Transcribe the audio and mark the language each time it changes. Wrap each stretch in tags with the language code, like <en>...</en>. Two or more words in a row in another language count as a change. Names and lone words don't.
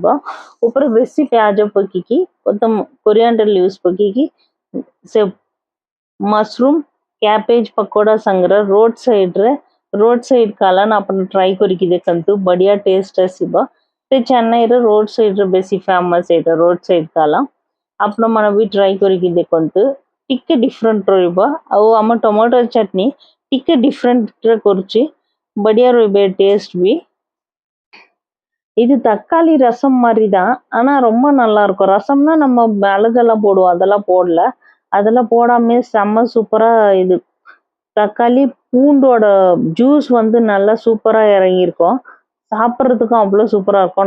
<or>ଉପରେ ବେଶୀ ପିଆଜ ପକେଇକି</or> <en>coriander leaves</en> <or>ପକେଇକି ସେ ମସରୁମ କ୍ୟାବେଜ ପକୋଡ଼ା ସାଙ୍ଗରେ</or> <en>road side</en> <or>କାଲାନ ଆପଣ ଟ୍ରାଏ କରିକି ଦେଖନ୍ତୁ, ବଢ଼ିଆ ଟେଷ୍ଟ ଆସିବ। ସେ ଚେନ୍ନାଇର</or> <en>road sidere</en> <or>ବେଶୀ ଫେମସ୍ ଏଇଟା</or> <en>road side</en> <or>କାଲା, ଆପଣମାନେ ବି ଟ୍ରାଏ କରିକି ଦେଖନ୍ତୁ, ଟିକେ ଡିଫରେଣ୍ଟ ରହିବ। ଆଉ ଆମ ଟମାଟର ଚଟନି ଟିକେ ଡିଫରେଣ୍ଟରେ କରୁଛି, ବଢ଼ିଆ ରହିବ டேஸ்ட் भी।</or> <ta>இது தக்காளி ரசம் மாதிரி தான், ஆனால் ரொம்ப நல்லா இருக்கும்। ரசம்னா நம்ம மிளகெல்லாம் போடுவோம், அதெல்லாம் போடல, அதெல்லாம் போடாமல் செம்ம சூப்பராக இது தக்காளி பூண்டோட ஜூஸ் வந்து நல்லா சூப்பராக இறங்கியிருக்கும், சாப்பிட்றதுக்கும் அவ்வளோ சூப்பராக இருக்கும்।</ta>